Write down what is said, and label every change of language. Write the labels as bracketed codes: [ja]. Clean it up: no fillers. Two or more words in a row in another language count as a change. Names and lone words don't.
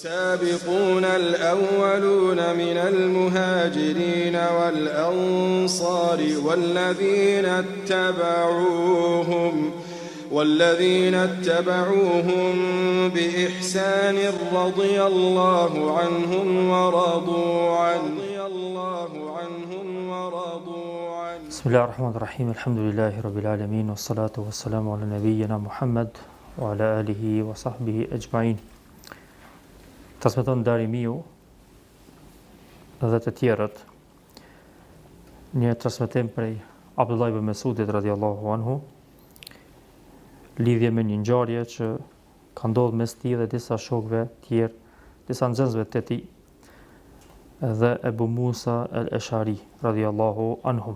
[ar] والسابقون الأولون من المهاجرين والأنصار والذين اتبعوهم بإحسان رضي الله عنهم ورضوا عنه بسم الله الرحمن الرحيم الحمد لله رب العالمين والصلاة والسلام على نبينا محمد وعلى آله وصحبه أجمعين. [sq] Transmeton Darimiu dhe të tjerët një transmetim prej Abdullah ibn Mesudit [ar] رضي الله عنه [sq] lidhje me një ngjarje që ka ndodhur mes tij dhe disa shokëve tjerë, disa nxënësve të tij dhe Ebu Musa al-Ashari [ar] رضي الله عنهم.